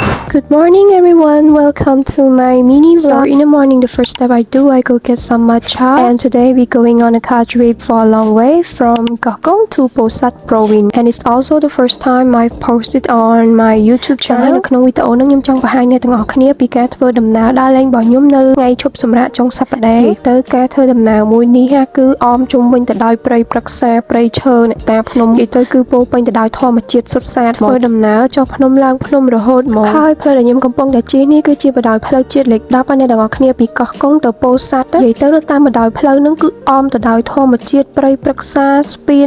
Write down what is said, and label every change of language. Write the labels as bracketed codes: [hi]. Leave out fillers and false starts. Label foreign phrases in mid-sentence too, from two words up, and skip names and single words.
[en] Good morning everyone, welcome to my mini vlog. In the morning, the first step I do, I go get some matcha. And today we're going on a car trip for a long way from Gakong to Posat Province. And it's also the first time I've posted on my YouTube channel. [km] នៅក្នុងវីដេអូនេះខ្ញុំចង់បង្ហាញអ្នកទាំងអស់គ្នាពីការធ្វើដំណើរដើរលេងរបស់ខ្ញុំនៅថ្ងៃឈប់សម្រាកចុងសប្តាហ៍ទៅការធ្វើដំណើរមួយនេះគឺអមជុំវិញទៅដោយព្រៃព្រឹក្សាព្រៃឈើអ្នកតាភ្នំនិយាយទៅគឺពោរពេញទៅដោយធម្មជាតិសុទ្ធសាធធ្វើដំណើរចុះភ្នំឡើងភ្នំរហូតមកហើយផ្លូវដែលខ្ញុំកំពុងតែជិះនេះគឺជាបណ្ដោយផ្លូវជាតិលេខ10ហើយអ្នកទាំងអស់គ្នាពីកោះកុងទៅពោធិ៍សាត់និយាយទៅតាមបណ្ដោយផ្លូវហ្នឹងគឺអមទៅដោយធម្មជាតិព្រៃព្រឹក្សាស្ពាន